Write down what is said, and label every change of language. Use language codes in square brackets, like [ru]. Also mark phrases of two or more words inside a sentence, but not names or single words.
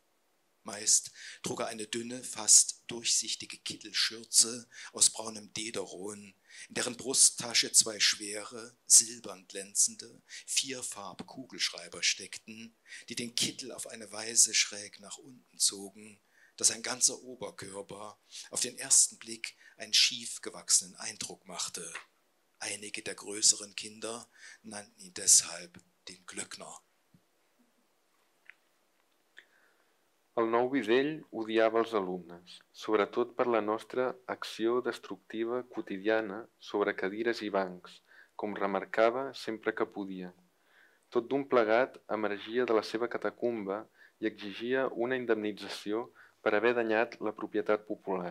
[de] Meist trug er eine dünne, fast durchsichtige Kittelschürze aus braunem Dederon, in deren Brusttasche 2 schwere, silbern glänzende, 4-Farb-Kugelschreiber steckten, die den Kittel auf eine Weise schräg nach unten zogen, dass sein ganzer Oberkörper auf den ersten Blick einen schief gewachsenen Eindruck machte. Einige der größeren Kinder nannten ihn deshalb den Glöckner. [ca] El nou Videll odiava els alumnes, sobretot per la nostra acció destructiva quotidiana sobre cadires i bancs, com remarcava sempre que podia. Tot d'un plegat emergia de la seva catacumba i exigia una indemnització per haver danyat la propietat popular.